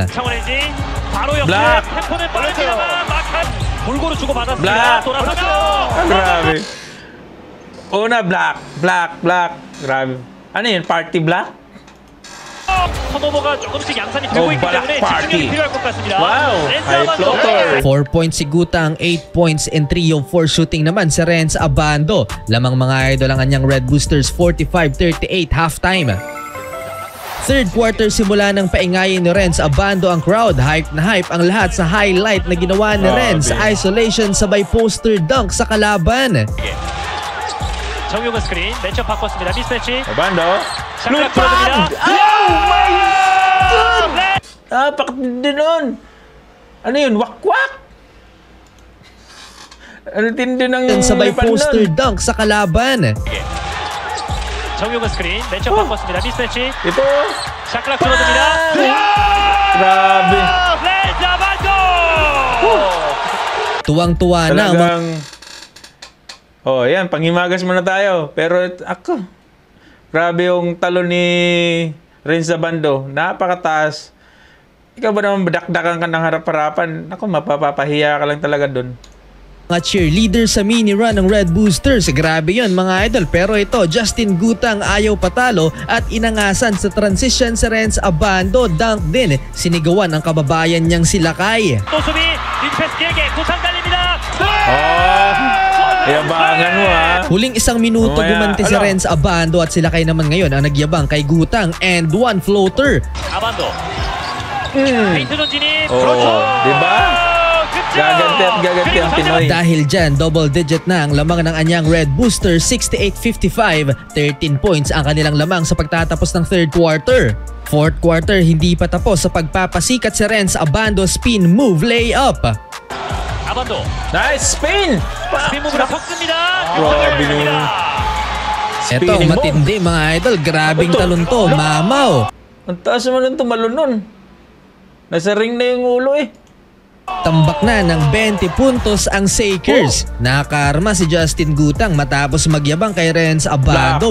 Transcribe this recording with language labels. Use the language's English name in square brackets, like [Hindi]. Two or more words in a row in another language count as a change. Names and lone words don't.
[English] Black! Black! [Filipino] Grabe. Una, black. Grabe. Ano yun? [English] Party black? Black party. Wow! High floater. [Filipino] 4 points si Gutang, 8 points and 3 of 4 shooting naman si Renz Abando. Lamang mga idol ang kanyang Red Boosters 45-38 halftime. Third quarter, simula ng paingayin ni Renz Abando ang crowd. Hype na hype ang lahat sa highlight na ginawa ni Renz. Isolation sabay [English] poster dunk [Filipino] sa kalaban. [Korean] 정용근 스크린 매치업 바꿨습니다. 미스매치. Abando. 샷클락 들어갑니다. [English] Oh my God! [Filipino] Napakatindi nun. Ano yun? Wakwak? Ano tindi ng sabay [English] poster dunk [Filipino] sa kalaban. [Korean] 정용근 스크린 매치업 바꿨습니다. 미스매치. [Filipino] Ito. [Korean] 샷클락 들어갑니다. [Filipino] Grabe. [Korean] 렌즈 아반도. [Filipino] Tuwang-tuwa na Talagang... Oh, yan. Panghimagas muna tayo. Pero ako, grabe yung talo ni Renz Abando. Napakataas. Ikaw ba naman badakdakan ka ng harap-harapan? Ako, mapapahiya ka lang talaga dun. Mga cheerleader sa mini run ng Red Boosters. Grabe yun mga idol. Pero ito, Justin Gutang ayaw patalo at inangasan sa transition sa Renz Abando. Dunk din. Sinigawan ang kababayan niyang si Lakay. [Korean] 또수비 링패스 길게 구상 달립니다. [Filipino] Oh, yabangan mo ha. Huling 1 minuto gumanti si Renz Abando at si Lakay naman ngayon ang nagyabang kay Gutang [English] and 1 floater. [Korean] 아반도. 페인트 전진이. [Filipino] Oh, diba? Gaganti at gaganti ang Pinoy. Dahil dyan, double digit na ang lamang ng anyang Red Boosters, 68-55. 13 points ang kanilang lamang sa pagtatapos ng third quarter. Fourth quarter, hindi pa tapos sa pagpapasikat si Renz Abando. [English] Spin move layup. [Korean] 아반도. [English] Nice spin! [Korean] 스핀 무브가 섞습니다. [Filipino] Grabe nun. Eto, matindi mga idol. Grabing talon to. Mamaw. Ang taas naman ng tumalon nun. Nasa ring na yung ulo eh. Tambak na ng 20 puntos ang Sakers. Nakakarma si Justin Gutang matapos magyabang kay Renz Abando.